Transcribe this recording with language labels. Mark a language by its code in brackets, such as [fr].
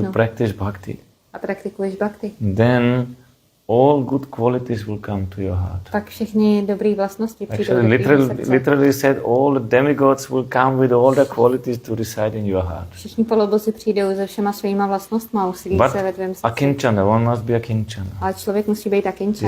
[en] and you practice bhakti, [cs] a praktikuješ bhakti, [en] then all good qualities will come to your heart. [cs] Tak všechny dobré vlastnosti přijdou do tvého srdce. [en] Literally said, all the demigods will come with all the qualities to reside in your heart. [cs] Všichni polobozi přijdou se všema svýma vlastnostma a usilí se ve tvém srdci. [en] Akinchana, one must be akinchana. [cs] Ale člověk musí být akinchana.